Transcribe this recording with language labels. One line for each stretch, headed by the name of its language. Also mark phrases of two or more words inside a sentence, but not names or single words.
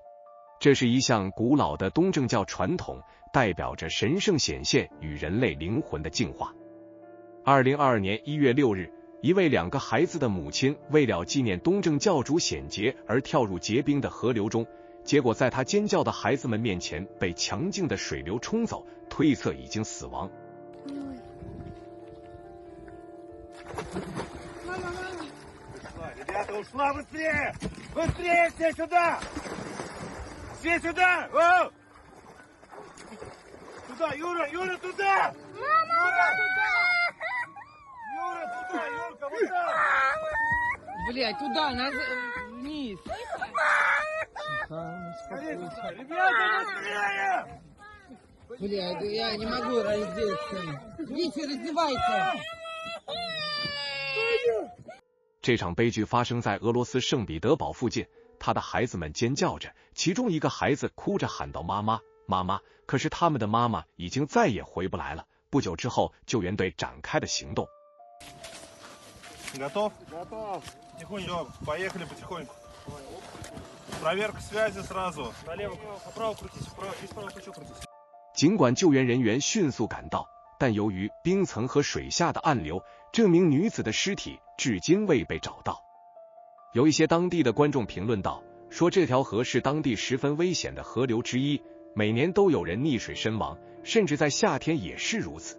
Chinese: 这是一项古老的东正教传统，代表着神圣显现与人类灵魂的净化。2022年1月6日，一位2个孩子的母亲为了纪念东正教主显节而跳入结冰的河流中，结果在她尖叫的孩子们面前被强劲的水流冲走，推测已经死亡。
Russian: Ребята, ушла быстрее! Быстрее все сюда! Все сюда! О! Туда, Юра, Юра, туда! Юра, туда! Юра, туда, Юрка, вот так! Блядь, туда, вниз. Скорее сюда! Ребята, быстрее! Блядь, я не могу раздеться. Идите, раздевайся.
Chinese: 这场悲剧发生在俄罗斯圣彼得堡附近，他的孩子们尖叫着，其中一个孩子哭着喊道：“妈妈，妈妈！” 可是他们的妈妈已经再也回不来了。不久之后，救援队展开了行动。
Russian: Готов? Готов. Тихонько. Поехали потихоньку. Проверка связи сразу. Налево, вправо крутись, вправо, через правое плечо крутись.
Chinese: 尽管救援人员迅速赶到，但由于冰层和水下的暗流，这名女子的尸体至今未被找到。有一些当地的观众评论道，说这条河是当地十分危险的河流之一，每年都有人溺水身亡，甚至在夏天也是如此。